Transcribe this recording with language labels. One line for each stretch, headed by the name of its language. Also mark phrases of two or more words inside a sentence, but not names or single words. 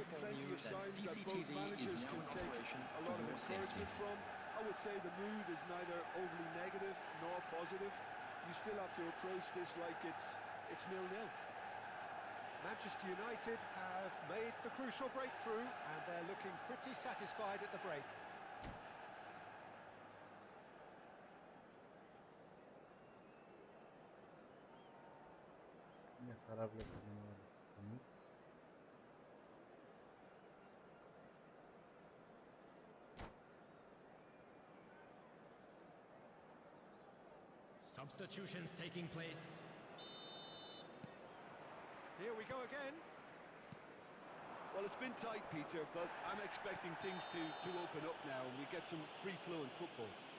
English: Plenty of signs that both managers can take a lot of encouragement from. I would say the mood is neither overly negative nor positive. You still have to approach this like it's 0-0. Manchester United have made the crucial breakthrough and they're looking pretty satisfied at the break.
Greek: Μια χαρά βλέπουμε εμείς.
English: Substitutions taking place. Here we go again. Well, it's been tight, Peter, but I'm expecting things to open up now and we get some free-flowing football.